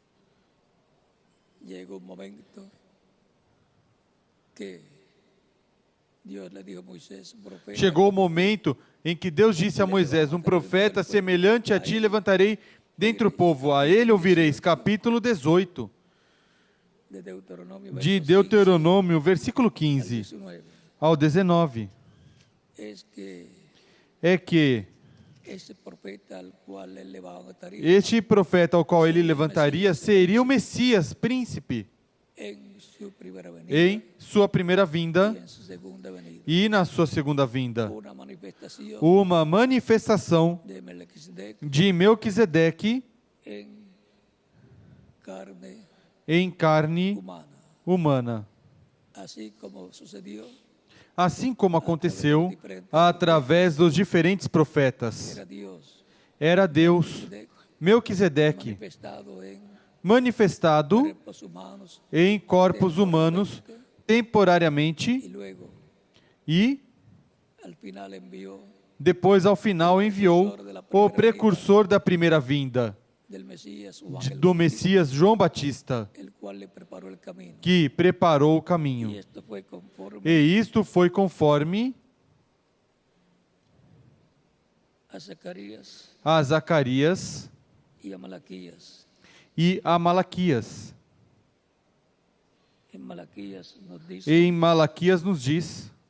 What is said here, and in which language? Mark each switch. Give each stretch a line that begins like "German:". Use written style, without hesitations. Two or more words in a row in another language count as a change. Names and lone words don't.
Spanish: llegó un momento que Dios le dijo a Moisés, profeta,
Portuguese: chegou o momento em que Deus disse a Moisés: um profeta semelhante a ti levantarei dentre o povo, a ele ouvireis.
Spanish: Capítulo 18 de Deuteronomio, de versos
Portuguese: Deuteronômio, versículo 15
Spanish: 15 al 19,
Portuguese: ao 19.
Spanish: es que
Portuguese: É que
Spanish: ese profeta al cual él levantaría
Portuguese: este profeta ao qual ele levantaria seria o Messias, príncipe,
Spanish: en su primera venida
Portuguese: em sua primeira
Spanish: y
Portuguese: vinda
Spanish: en su segunda venida.
Portuguese: e na sua segunda vinda.
Spanish: Una manifestación
Portuguese: Uma manifestação
Spanish: de Melquisedec
Portuguese: de Melquisedeque
Spanish: en carne
Portuguese: em carne
Spanish: humana.
Portuguese: humana.
Spanish: Así como sucedió,
Portuguese: Assim como aconteceu através dos diferentes profetas.
Spanish: era Dios
Portuguese: Era Deus, Melquisedeque,
Spanish: manifestado en
Portuguese: manifestado
Spanish: cuerpos humanos
Portuguese: em corpos humanos
Spanish: y
Portuguese: temporariamente
Spanish: luego
Portuguese: e
Spanish: al final envió
Portuguese: depois, ao final, enviou o precursor da primeira vinda
Spanish: del Mesías, su ángel,
Portuguese: do Messias, João Batista,
Spanish: el cual le preparó el camino.
Portuguese: que preparou o
Spanish: Y
Portuguese: caminho.
Spanish: esto fue conforme
Portuguese: E isto foi conforme
Spanish: a Zacarías
Portuguese: a Zacarias
Spanish: y a Malaquías.
Portuguese: e a Malaquias.
Spanish: En Malaquías nos dice
Portuguese: Em Malaquias nos diz: